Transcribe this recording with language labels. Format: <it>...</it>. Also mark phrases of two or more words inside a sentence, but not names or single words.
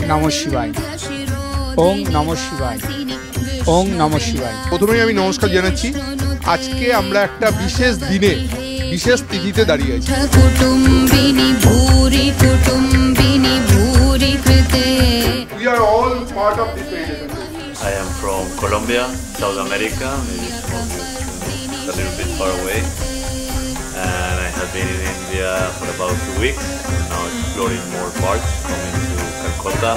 <sa>শিবায়। ওং নমঃ শিবায়। ওং নমঃ শিবায়।</sa> <bn>প্রথমেই আমি নমস্কার জানাচ্ছি। আজকে আমরা একটা বিশেষ দিনে বিশেষ তিথিতে দাঁড়িয়ে আছি।</bn> <en>We are all part of this meditation. I am from Colombia, South America, maybe some of you know, a little bit far away. And I have been in India for about 2 weeks, and now exploring more parts, coming to Calcutta.</en>